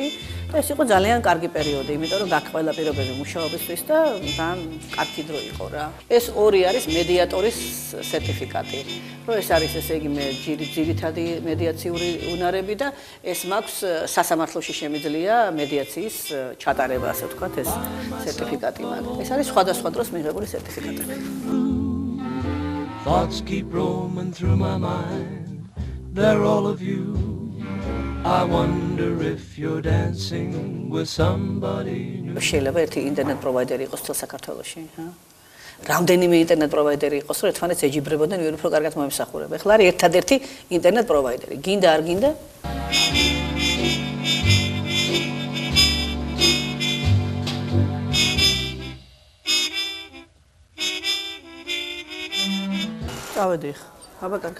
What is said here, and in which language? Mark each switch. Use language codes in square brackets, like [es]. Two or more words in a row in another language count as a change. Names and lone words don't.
[ka] და ეს იყო ძალიან კარგი პერიოდი, იმიტომ რომ გაქვს ყველა პირობები მუშაობისთვის და ძალიან კარგი დრო იყო რა. ეს ორი არის მედიატორის სერტიფიკატი. სერტიფიკატი. რომ ეს არის ესე იგი ძირითადი მედიაციური უნარები და ეს მაქვს სასამართლოში შემიძლია მედიაციის ჩატარება, ასე ვთქვათ, ეს სერტიფიკატი მაქვს. ეს არის სხვადასხვა დროს მიღებული სერტიფიკატები. [en] Thoughts keep roaming through my mind. They're all of you. I wonder if you're dancing with somebody new. [ka] შეიძლება ერთი ინტერნეტ პროვაიდერი იყოს თელ საქართველოში, რამდენიმე ინტერნეტ პროვაიდერი იყოს, რომ ერთმანეთს ეჯიბრებოდნენ, ვინ უფრო კარგად მოემსახურება. ეხლა არის ერთადერთი ინტერნეტ პროვაიდერი. გინდა არ გინდა? წავედი ხა. აბა კარგად.